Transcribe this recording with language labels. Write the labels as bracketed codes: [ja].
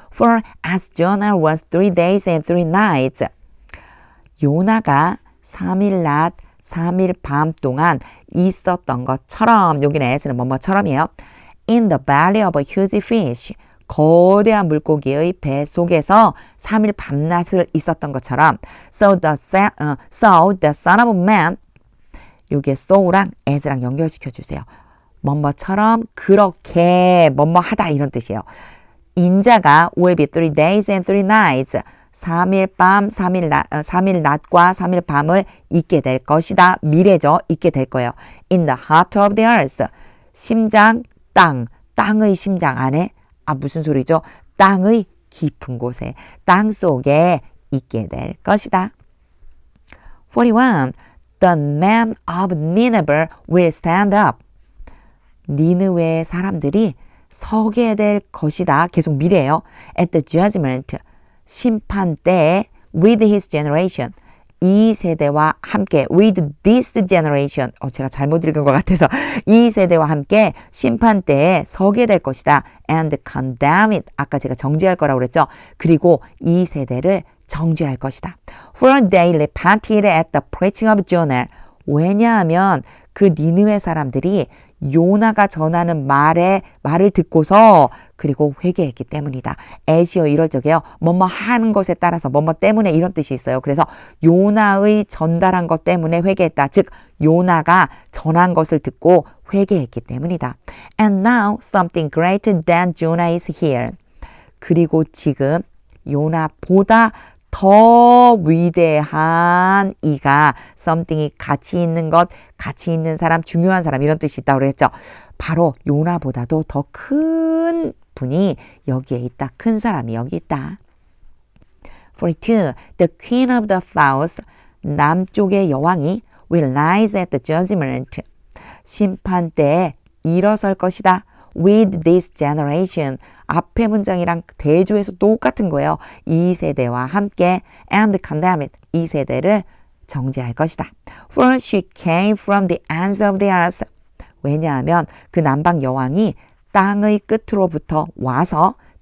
[en] For as Jonah was 3 days and 3 nights. [ko] 요나가 3일 낮, 3일 밤 동안 있었던 것처럼, 여기는 as는 뭐뭐처럼이에요. [en] In the belly of a huge fish. [ko] 거대한 물고기의 배 속에서 3일 밤낮을 있었던 것처럼. [en] So the son of man. [ko] 여기에 so랑 as랑 연결시켜 주세요. 뭐뭐처럼 그렇게 뭐뭐하다 이런 뜻이에요. 인자가 [en] will be 3 days and 3 nights. [ko] 3일 밤, 3일 낮과 3일 밤을 있게 될 것이다. 미래죠. 있게 될 거예요. [en] In the heart of the earth. [ko] 심장, 땅의 심장 안에, 무슨 소리죠? 땅의 깊은 곳에, 땅 속에 있게 될 것이다. 41. [en] The men of Nineveh will stand up. [ko] 니느웨의 사람들이 서게 될 것이다. 계속 미래예요. [en] At the judgment. [ko] 심판 때에 [en] with his generation. [ko] 이 세대와 함께 [en] with this generation. [ko] 제가 잘못 읽은 것 같아서 이 세대와 함께 심판 때에 서게 될 것이다. [en] And condemn it. [ko] 아까 제가 정죄할 거라고 그랬죠. 그리고 이 세대를 정죄할 것이다. [en] For they repented at the preaching of Jonah. [ko] 왜냐하면 그 니느웨 사람들이 요나가 전하는 말을 듣고서 그리고 회개했기 때문이다. 에시어 이럴 적에요. 뭐뭐 하는 것에 따라서 뭐뭐 때문에 이런 뜻이 있어요. 그래서 요나의 전달한 것 때문에 회개했다. 즉 요나가 전한 것을 듣고 회개했기 때문이다. [en] And now something greater than Jonah is here. [ko] 그리고 지금 요나보다 더 위대한 이가, something이 가치 있는 것, 가치 있는 사람, 중요한 사람 이런 뜻이 있다고 그랬죠. 바로 요나보다도 더 큰 분이 여기에 있다. 큰 사람이 여기 있다. 42. [en] The queen of the south. [ko] 남쪽의 여왕이 [en] will rise at the judgment. [ko] 심판 때에 일어설 것이다. [en] With this generation. [ko] 앞의 문장이랑 대조해서 똑같은 거예요. 이 세대와 함께 [en] and condemn it. [ko] 이 세대를 정죄할 것이다. [en] For she came from the ends of the earth. [ko] 왜냐하면 그 남방 여왕이 땅의 끝으로부터 왔다.